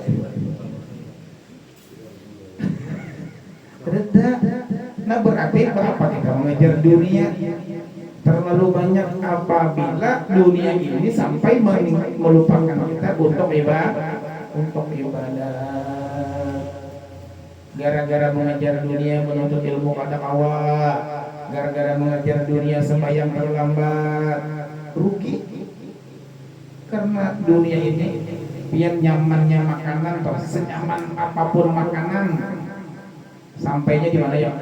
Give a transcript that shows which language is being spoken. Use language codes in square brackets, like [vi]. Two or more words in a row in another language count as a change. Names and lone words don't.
[id] Nah, berarti apa kita mengejar dunia terlalu banyak apabila dunia ini sampai melupakan kita untuk ibadah. Gara-gara mengejar dunia menuntut ilmu kada kawa, gara-gara mengejar dunia sembahyang terlambat, rugi. Karena dunia ini biar nyamannya makanan atau senyaman apapun makanan, sampainya di mana ya?